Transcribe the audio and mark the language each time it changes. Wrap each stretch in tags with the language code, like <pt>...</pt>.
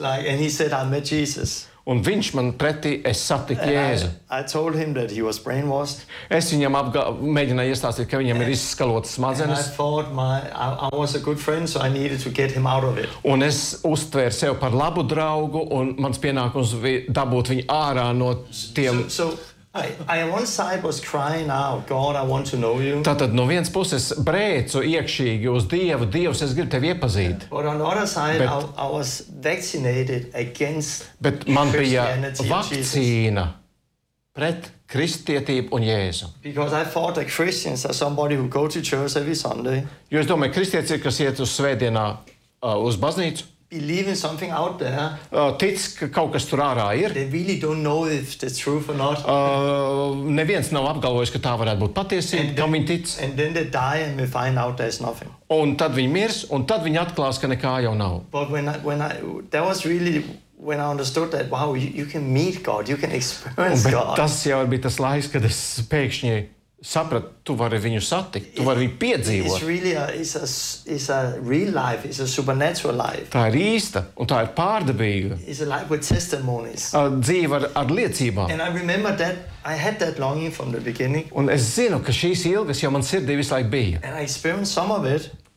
<en>Like, and he said, I met Jesus.</en> <lv>Un viņš man pretī, es satiku Jēzu.</lv> <en>I told him that he was brainwashed.</en> <lv>Es viņam mēģināju iestāstīt, ka viņam ir izskalotas smadzenes.</lv> <en>And I thought I was a good friend, so I needed to get him out of it.</en> <lv>Un es uztvēru sev par labu draugu, un mans pienākums dabūt viņu ārā no tiem.</lv> <en>So I one side was crying out, God, I want to know you.</en> <lv>Tātad no vienas puses brēcu iekšīgi uz Dievu, Dievs, es gribu tevi iepazīt.</lv> <en>But on the other side, I was vaccinated against Christianity.</en> <lv>Bet man bija vakcīna pret kristietību un Jēzu.</lv> <en>Because I thought that Christians are somebody who go to church every Sunday.</en> <lv>Jo es domāju, kristietis ir, kas iet uz svētdienā uz baznīcu.</lv> <en>Believe in something out there.</en> <lv>Tic, ka kaut kas tur ārā ir.</lv> <en>They really don't know if that's true or not.</en> <lv>Neviens nav apgalvojis, ka tā varētu būt patiesība, kam viņi tic.</lv> <en>And then they die and we find out there's nothing.</en> <lv>Un tad viņi mirs, un tad viņi atklās, ka nekā jau nav.</lv> <en>But when I that was really when I understood that, wow, you can meet God, you can experience</en> <lv>bet</lv> <en>God.</en> <lv>Tas jau bija tas laiks, kad es pēkšņi saprat, tu vari viņu satikt, tu vari viņu piedzīvot.</lv> <en>It's really a real life, it's a supernatural life.</en> <lv>Tā ir īsta, un tā ir pārdabīga.</lv> <en>It's a life with testimonies.</en> <lv>Dzīve ar liecībām.</lv> <en>And I remember that, I had that longing from the beginning.</en> <lv>Un es zinu, ka šīs ilgas jau man sirdī visu laiku bija.</lv> <en>And I experienced some of it.</en>